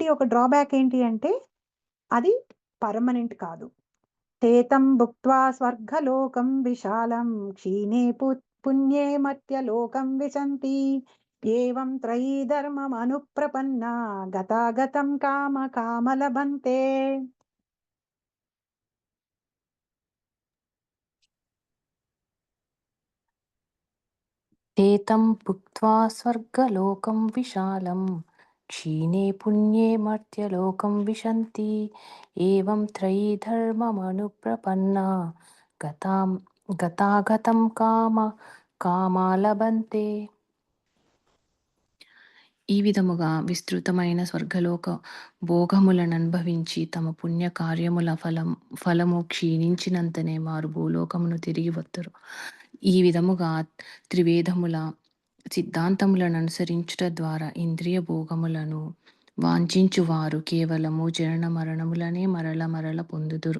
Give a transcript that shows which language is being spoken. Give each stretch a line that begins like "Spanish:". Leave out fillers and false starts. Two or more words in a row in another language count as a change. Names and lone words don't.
Telugu: ఒక డ్రాబ్యాక్ ఏంటి అంటే అది పర్మనెంట్ కాదు.
Sanskrit: "తేతం భుక్త్వా స్వర్గలోకం విశాలం క్షీణే పుణ్యే మర్త్యలోకం విశంతి ఏవం త్రయీ ధర్మమనుప్రపన్నా గతాగతం కామ కామలభంతే." ते तं भुक्त्वा स्वर्गलोकं विशालं क्षीणे पुण्ये मर्त्यलोकं विशन्ति एवं त्रयी धर्ममनुप्रपन्ना गतां गतागतं कामा लभन्ते.
Telugu: ఈ విధముగా విస్తృతమైన స్వర్గలోక భోగములననుభవించి తమ పుణ్య కార్యముల ఫలము క్షీణించినంతనే వారు భూలోకమును తిరిగి వత్తురు. ఈ విధముగా త్రివేదముల సిద్ధాంతములననుసరించుట ద్వారా ఇంద్రియ భోగములను వాంఛించువారు కేవలము జనన మరణములనే మరల మరల పొందుదురు.